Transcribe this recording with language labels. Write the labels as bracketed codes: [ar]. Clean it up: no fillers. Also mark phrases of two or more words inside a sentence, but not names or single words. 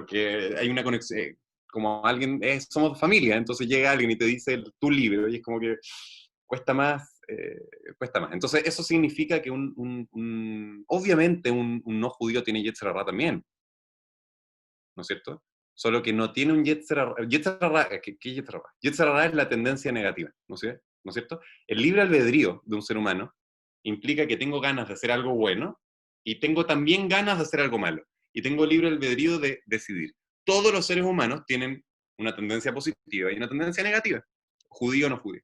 [es] Porque hay una conexión, como alguien, somos familia, entonces llega alguien y te dice tu libro y es como que cuesta más, cuesta más. Entonces, eso significa que obviamente un no judío tiene [he] יצר הרע [es] también, ¿no es cierto? solo que no tiene un [he] יצר הרע. יצר הרע, [es] ¿qué [he] יצר הרע? יצר הרע [es] es la tendencia negativa, ¿no es cierto? El libre albedrío de un ser humano implica que tengo ganas de hacer algo bueno y tengo también ganas de hacer algo malo. Y tengo libre albedrío de decidir. Todos los seres humanos tienen una tendencia positiva y una tendencia negativa, judío o no judío.